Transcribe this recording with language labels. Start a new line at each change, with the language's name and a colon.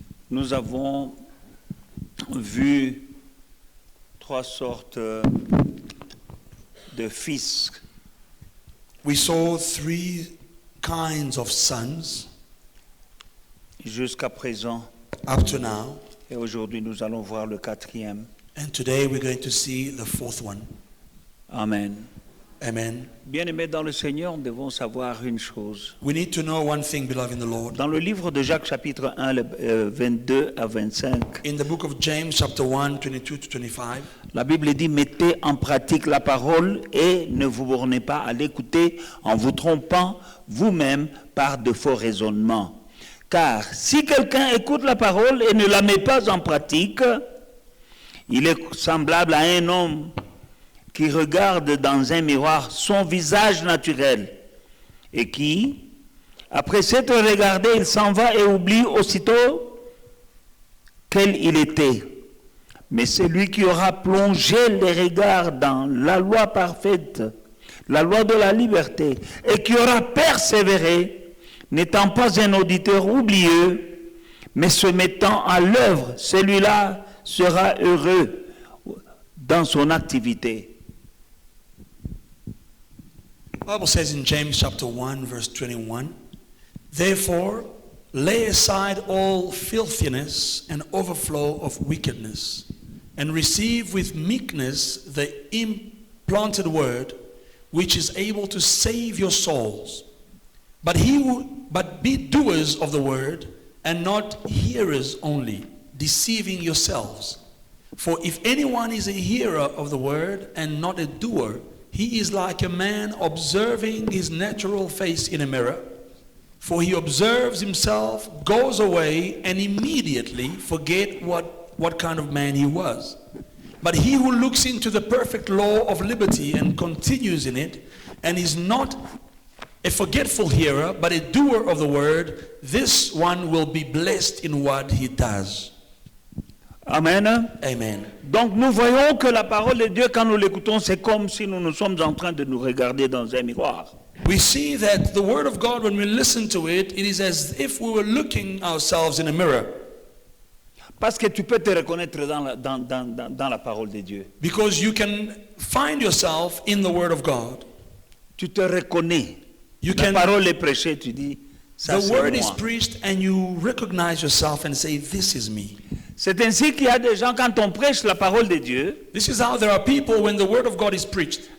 French: Nous avons vu trois sortes de fils.
English: We saw three kinds of sons
French: Jusqu'à présent.
English: up to now,
French: Et aujourd'hui, nous allons voir le quatrième.
English: and today we're going to see the fourth one. Amen. Amen.
French: Bien-aimés dans le Seigneur, nous devons savoir une chose.
English: We need to know one thing, beloved in the Lord.
French: Dans le livre de Jacques, chapitre 1, 22 à 25,
English: In the book of James, chapter 1, 22 to 25,
French: la Bible dit « Mettez en pratique la parole et ne vous bornez pas à l'écouter en vous trompant vous-même par de faux raisonnements. Car si quelqu'un écoute la parole et ne la met pas en pratique, il est semblable à un homme qui regarde dans un miroir son visage naturel et qui, après s'être regardé, il s'en va et oublie aussitôt quel il était. Mais celui qui aura plongé les regards dans la loi parfaite, la loi de la liberté, et qui aura persévéré, n'étant pas un auditeur oublieux, mais se mettant à l'œuvre, celui-là sera heureux dans son activité.
English: the Bible says in James chapter 1, verse 21, therefore lay aside all filthiness and overflow of wickedness, and receive with meekness the implanted word, which is able to save your souls. But be doers of the word, and not hearers only, deceiving yourselves. For if anyone is a hearer of the word and not a doer, he is like a man observing his natural face in a mirror. For he observes himself, goes away, and immediately forget what kind of man he was. But he who looks into the perfect law of liberty and continues in it, and is not a forgetful hearer, but a doer of the word, this one will be blessed in what he does. Amen. Amen.
French: Donc nous voyons que la parole de Dieu, quand nous l'écoutons, c'est comme si nous sommes en train de nous regarder dans un miroir.
English: We see that the word of God, when we listen to it, it is as if we were looking ourselves in a mirror.
French: Parce que tu peux te reconnaître dans la parole de Dieu.
English: Because you can find yourself in the word of God.
French: Tu te reconnais.
English: You
French: La
English: can,
French: parole est prêchée, tu dis, ça
English: the
French: c'est
English: word is
French: moi.
English: preached and you recognize yourself and say, this is me.
French: C'est ainsi qu'il y a des gens, quand on prêche la parole de Dieu,
English: This is how there are people when the word of God is preached.